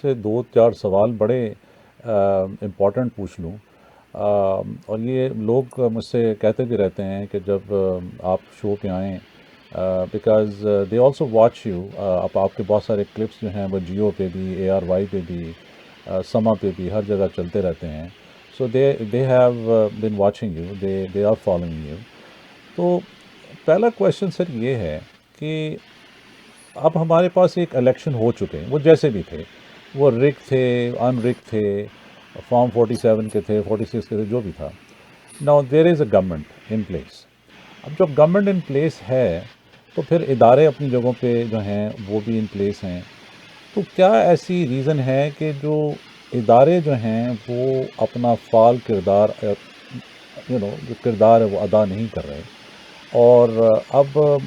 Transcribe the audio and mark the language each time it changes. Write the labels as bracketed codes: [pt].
[ur] سے 2-4 سوال بڑے امپورٹنٹ پوچھ لوں. اور یہ لوگ مجھ سے کہتے بھی رہتے ہیں کہ جب آپ شو پہ آئیں، [en] Because they also watch you. [ur] آپ کے بہت سارے کلپس جو ہیں وہ جیو پہ بھی، ARY پہ بھی، سما پہ بھی، ہر جگہ چلتے رہتے ہیں. [en] So they have been watching you, they are following you. [ur] تو پہلا کویشچن سر یہ ہے کہ اب ہمارے پاس ایک الیکشن ہو چکے ہیں، وہ جیسے بھی تھے، وہ رک تھے، ان رک تھے، فارم 47 کے تھے، 46 کے تھے، جو بھی تھا. [en] Now there is a government in place. [ur] اب جب گورنمنٹ ان پلیس ہے تو پھر ادارے اپنی جگہوں پہ جو ہیں وہ بھی ان پلیس ہیں. تو کیا ایسی ریزن ہے کہ جو ادارے جو ہیں وہ اپنا فعال کردار جو کردار ہے وہ ادا نہیں کر رہے؟ اور اب